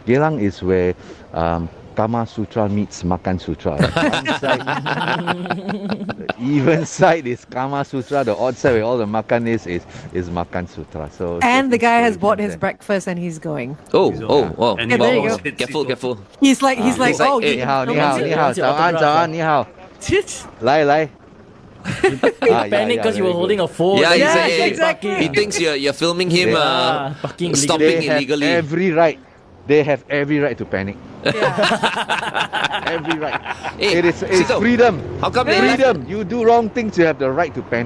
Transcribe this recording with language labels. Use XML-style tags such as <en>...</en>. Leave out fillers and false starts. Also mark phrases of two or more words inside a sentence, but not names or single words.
<en>Geylang is where Kama Sutra meets Makansutra. The even side is Kama Sutra. The odd side where all the makan is Makansutra. So And the guy has inspiration bought his there. breakfast and he's going. Oh. And Yeah, there you Wow. go. Careful. He's like, he's like, oh, eh,</en> <zh>你好,</zh> <en>no</en> <zh>你好,</zh> <en>one's-</en> <zh>你好. 早安，早安，你好。来来</zh> <en>Panic because you were holding a phone. Yeah, Yeah, he's exactly. he thinks you're filming him parking stopping They have illegally. every right. They have every right to panic. Yeah. Every right. Hey, It's Sito, freedom. how come they left, Freedom. You do wrong things, you have the right to panic.</en>